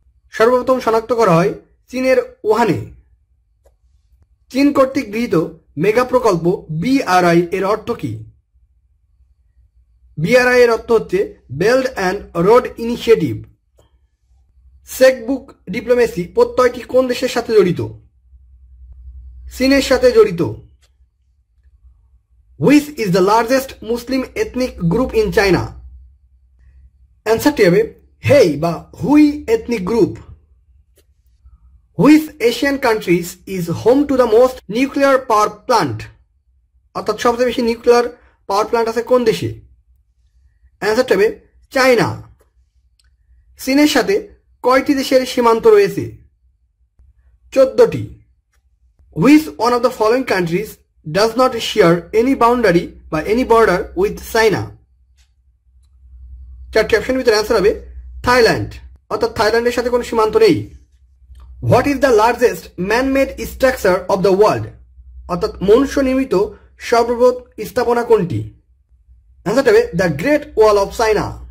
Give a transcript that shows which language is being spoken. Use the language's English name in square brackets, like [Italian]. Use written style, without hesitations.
[Bangla] সর্বপ্রথম শনাক্ত করা হয় চীনের উহানে। চীন কর্তৃক গৃহীত মেগা প্রকল্প BRI এর অর্থ কি? BRI এর অর্থ হচ্ছে belt and road initiative. Chequebook diplomacy প্রত্যয়টি কোন দেশের সাথে জড়িত? চীনের সাথে জড়িত। [English] Which is the largest Muslim ethnic group in China? [Bangla] অ্যান্সারটি হবে হেই বা হুই ethnic group. [English] Which Asian countries is home to the most nuclear power plant? [Bangla] অর্থাৎ সবচেয়ে বেশি নিউক্লিয়ার পাওয়ার প্ল্যান্ট আছে কোন দেশে? অ্যান্সারটা হবে চায়না। চীনের সাথে কয়টি দেশের সীমান্ত রয়েছে? [English] 14টি। Which one of the following countries does not share any boundary [Bangla] বা [English] Any border with China. [Bangla] চারটি অপশনের ভিতরে অ্যান্সার হবে থাইল্যান্ড, অর্থাৎ থাইল্যান্ডের সাথে কোনো সীমান্ত নেই। [English] what is the largest manmade structure of the world, [Bangla] অর্থাৎ মনুষ্য নির্মিত সর্ববৃহৎ স্থাপনা কোনটি? অ্যান্সারটা হবে the great wall of China.